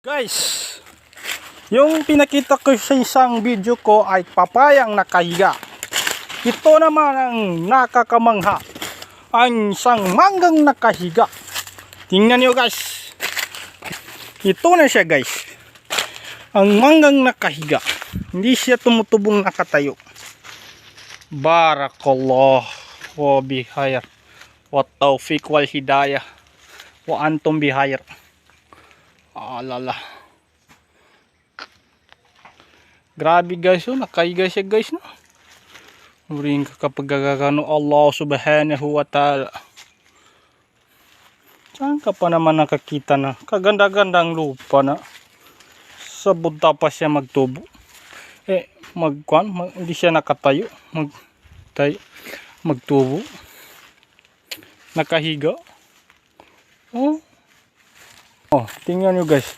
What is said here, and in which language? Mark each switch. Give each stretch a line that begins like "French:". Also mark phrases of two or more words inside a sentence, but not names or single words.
Filipino: Guys, yung pinakita ko sa isang video ko ay papayang nakahiga. Ito naman ang nakakamangha, ang isang manggang nakahiga. Tingnan nyo guys, ito na siya guys, ang manggang nakahiga. Hindi siya tumutubong nakatayo.
Arabic: بارك الله وبخير وتوفيق والهداية وأنتم بخير.
Filipino: Alala. Grabe guys, oh, nakahiga siya guys, no. Uring ka kapag gagano
Arabic: الله سبحانه وتعالى.
Filipino: Saan ka pa naman nakakita na kaganda-gandang lupa na sa bunta pa siya magtubo. Hindi siya nakatayo, magtubo. Nakahiga. Oh, tingnan nyo guys.